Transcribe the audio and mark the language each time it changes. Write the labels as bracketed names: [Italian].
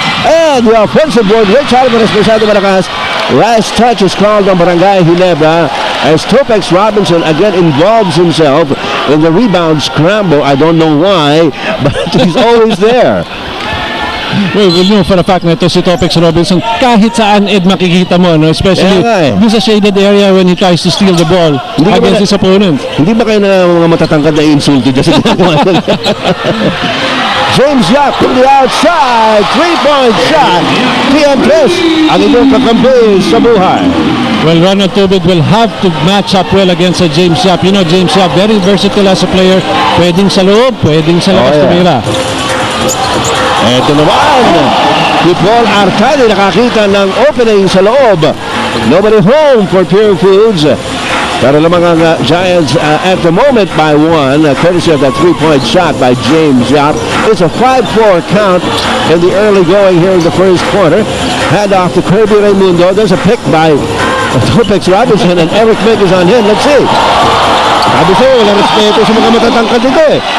[English] And the offensive board, Rich Alvarez [Filipino] masyado malakas. [English] Last touch is called on Barangay Ginebra as Topex Robinson again involves himself in the rebound scramble. I don't know why, but he's always there. Well, you know for a fact [Filipino] na ito si Topex Robinson, kahit saan makikita mo, no? [English] Especially dun sa shaded area when he tries to steal the ball against his opponent. [Filipino] Hindi ba kayo na mga matatangkad na insulti dyan sa ginagawa? [English] James Yap from the outside, 3-point shot. [Filipino] PM Plus, ang inyong kakampi sa buhay. [English] Well, Ronald Tubid will have to match up well against James Yap. You know, James Yap, very versatile as a player. [Filipino] Pwedeng sa loob, pwedeng sa labas tumira. Ito naman, si Paul Artadi nakakita ng opening sa loob. [English] Nobody home for Purefoods. [Filipino] Pero lamang ang Giants [English] at the moment by 1, courtesy of that 3-point shot by James Yap. It's a 5-4 count in the early going here in the first quarter. Hand off to Kirby Raimundo. There's a pick by Topex Robinson, and Eric Mick is on him. Let's see. [Filipino] Sabi sa'yo, walang respeto sa mga matatangkad dito eh.